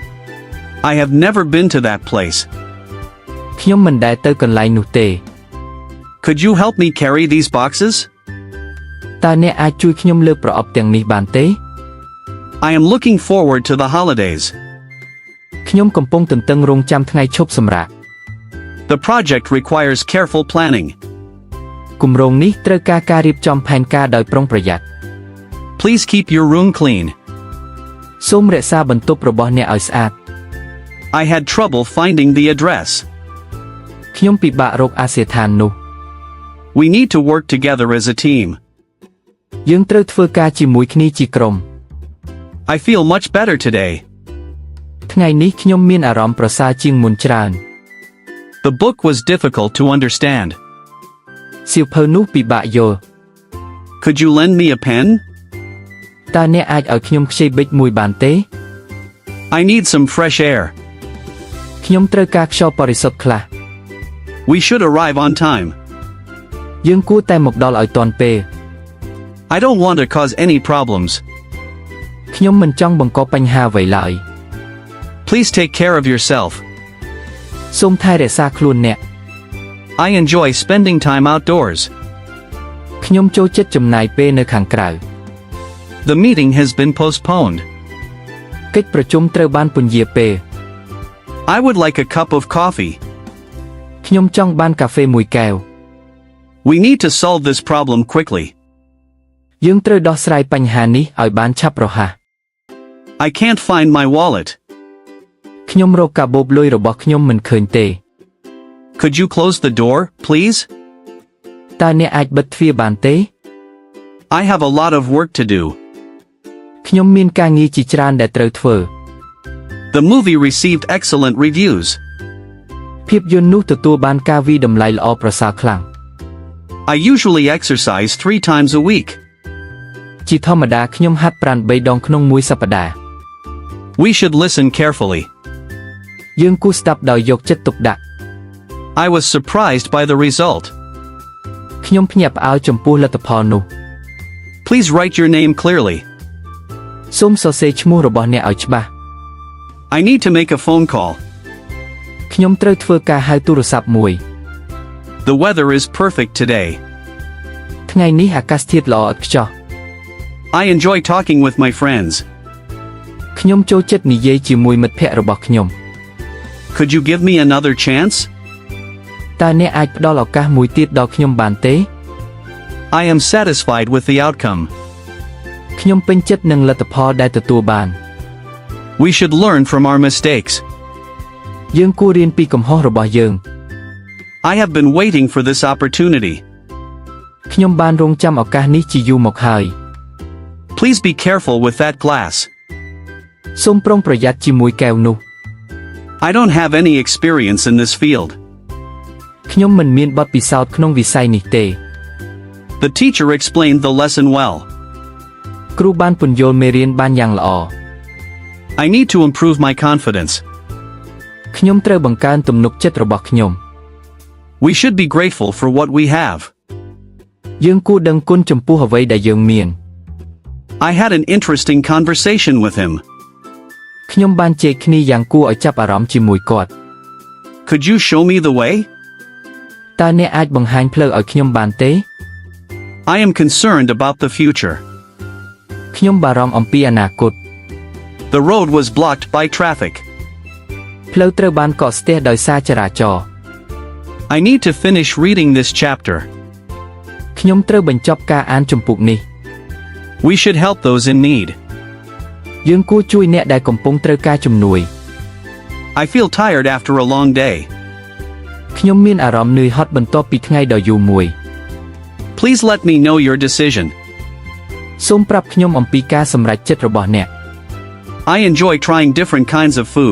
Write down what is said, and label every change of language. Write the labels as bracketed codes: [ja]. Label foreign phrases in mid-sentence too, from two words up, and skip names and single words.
[en] I have never been to that place. [km] ខ្ញុំមិនដែលទៅកន្លែងនោះទេ [en] Could you help me carry these boxes? [km] តើអ្នកអាចជួយខ្ញុំលើកប្រអប់ទាំងនេះបានទេ [en] I am looking forward to the holidays. [km] ខ្ញុំកំពុងទន្ទឹងរង់ចាំថ្ងៃឈប់សម្រាក [en] The project requires careful planning. [km] គម្រោងនេះត្រូវការការរៀបចំផែនការដោយប្រុងប្រយ័ត្ន [en] Please keep your room clean. [km] សូមរក្សាបន្ទប់របស់អ្នកឲ្យស្អាត [en] I had trouble finding the address. [km] ខ្ញុំពិបាករកអាសយដ្ឋាននោះ [en] We need to work together as a team. [km] យើងត្រូវធ្វើការជាមួយគ្នាជាក្រុម [en] I feel much better today. [km] ថ្ងៃនេះខ្ញុំមានអារម្មណ៍ប្រសើរជាងមុនច្រើន [en] The book was difficult to understand. [km] សៀវភៅនោះពិបាកយល់ [en] Could you lend me a pen? [km] តើអ្នកអាចឲ្យខ្ញុំខ្ចីប៊ិចមួយបានទេ [en] I need some fresh air. [km] ខ្ញុំត្រូវការខ្យល់បរិសុទ្ធខ្លះ [en] We should arrive on time. [km] យើងគួរតែមកដល់ឲ្យទាន់ពេល [en] I don't want to cause any problems. [km] ខ្ញុំមិនចង់បង្កបញ្ហាអ្វីឡើយ [en] Please take care of yourself. [km] សូមថែរក្សាខ្លួនអ្នក [en] I enjoy spending time outdoors. [km] ខ្ញុំចូលចិត្តចំណាយពេលនៅខាងក្រៅ [en] The meeting has been postponed. [km] កិច្ចប្រជុំត្រូវបានពន្យាពេល [en] I would like a cup of coffee. [km] ខ្ញុំចង់បានកាហ្វេមួយកែវ [en] We need to solve this problem quickly. [km] យើងត្រូវដោះស្រាយបញ្ហានេះឲ្យបានឆាប់រហ័ស [en] I can't find my wallet. [km] ខ្ញុំរកកាបូបលុយរបស់ខ្ញុំមិនឃើញទេ [en] Could you close the door, please? [km] តើអ្នកអាចបិទទ្វារបានទេ [en] I have a lot of work to do. [km] ខ្ញុំមានការងារជាច្រើនដែលត្រូវធ្វើ [en] The movie received excellent reviews. [km] ភាពយន្តនោះទទួលបានការវាយតម្លៃល្អប្រសើរខ្លាំង [en] I usually exercise 3 times a week. [km] ជាធម្មតាខ្ញុំហាត់ប្រាណ3ដងក្នុងមួយសប្តាហ៍ [en] We should listen carefully. [km] យើងគួរស្ដាប់ដោយយកចិត្តទុកដាក់ [en] I was surprised by the result. [km] ខ្ញុំភ្ញាក់ផ្អើលចំពោះលទ្ធផលនោះ [en] Please write your name clearly. [km] សូមសរសេរឈ្មោះរបស់អ្នកឲ្យច្បាស់ [en] I need to make a phone call. [km] ខ្ញុំត្រូវធ្វើការហៅទូរស័ព្ទមួយ [en] The weather is perfect today. [km] ថ្ងៃនេះអាកាសធាតុល្អឥតខ្ចោះ [en] I enjoy talking with my friends. [km] ខ្ញុំចូលចិត្តនិយាយជាមួយមិត្តភ័ក្តិរបស់ខ្ញុំ [en] Could you give me another chance? [km] តើអ្នកអាចផ្ដល់ឱកាសមួយទៀតដល់ខ្ញុំបានទេ [en] I am satisfied with the outcome. [km] ខ្ញុំពេញចិត្តនឹងលទ្ធផលដែលទទួលបាន [en] We should learn from our mistakes. [km] យើងគួររៀនពីកំហុសរបស់យើង [en] I have been waiting for this opportunity. [km] ខ្ញុំបានរងចាំឱកាសនេះជាយូរមកហើយ [en] Please be careful with that glass. [km] សូមប្រុងប្រយ័ត្នជាមួយកែវនោះ [en] I don't have any experience in this field. [km] ខ្ញុំមិនមានបទពិសោធន៍ក្នុងវិស័យនេះទេ [en] The teacher explained the lesson well. [km] គ្រូបានពន្យល់មេរៀនបានយ៉ាងល្អ [en] I need to improve my confidence. [km] ខ្ញុំត្រូវបង្កើនទំនុកចិត្តរបស់ខ្ញុំ [en] We should be grateful for what we have. [km] យើងគួរដឹងគុណចំពោះអ្វីដែលយើងមាន [en] I had an interesting conversation with him. [km] ខ្ញុំបានជែកគ្នាយ៉ាងគួរឲ្យចាប់អារម្មណ៍ជាមួយគាត់ [en] Could you show me the way? [km] តើអ្នកអាចបង្ហាញផ្លូវឲ្យខ្ញុំបានទេ [en] I am concerned about the future. [km] ខ្ញុំបារម្ភអំពីអនាគត [en] The road was blocked by traffic. [km] ផ្លូវត្រូវបានកកស្ទះដោយសារចរាចរណ៍ [en] I need to finish reading this chapter. [km] ខ្ញុំត្រូវបញ្ចប់ការអានជំពូកនេះ [en] We should help those in need. [km] យើងគួរជួយអ្នកដែលកំពុងត្រូវការជំនួយ [en] I feel tired after a long day. [km] ខ្ញុំមានអារម្មណ៍នឿយហត់បន្ទាប់ពីថ្ងៃដ៏យូរមួយ [en] Please let me know your decision. [km] សូមប្រាប់ខ្ញុំអំពីការសម្រេចចិត្តរបស់អ្នក [en] I enjoy trying different kinds of food.